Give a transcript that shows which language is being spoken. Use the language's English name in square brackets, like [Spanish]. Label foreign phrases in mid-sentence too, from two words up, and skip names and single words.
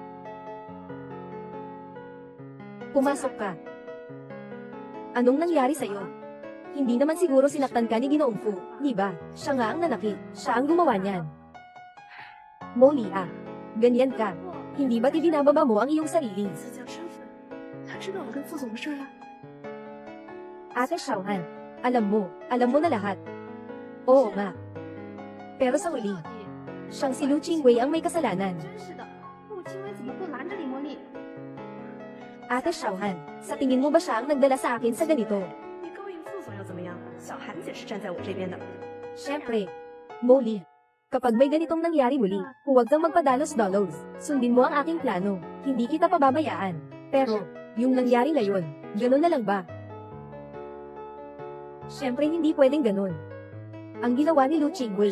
[Filipino] Pumasok ka. Anong nangyari sa'yo? Hindi naman siguro sinaktan ka ni Ginoong Fu, di ba? Siya nga ang nanakit, siya ang gumawa niyan. Molly ganyan ka. Hindi ba't ibinababa mo ang iyong sarili? [Chinese] 自降身份，他知道我跟副总的事了。 [Filipino] Ate Xiaohan, alam mo na lahat. Oo nga. Pero sa huli, siyang si Lu Qingwei ang may kasalanan. [Chinese] 真是的，陆清薇怎么不拦着林茉莉 [Filipino] Ate Xiaohan, sa tingin mo ba siya ang nagdala sa akin sa ganito? [Chinese] 你勾引副总又怎么样？小韩姐是站在我这边的。 [Filipino] Siyempre. Molly. Kapag may ganitong nangyari muli, huwag kang magpadalos-dalos. Sundin mo ang aking plano. Hindi kita pababayaan. Pero, yung nangyari ngayon, ganun na lang ba? Siyempre hindi pwedeng ganun. Ang ginawa ni Lu Qingwei.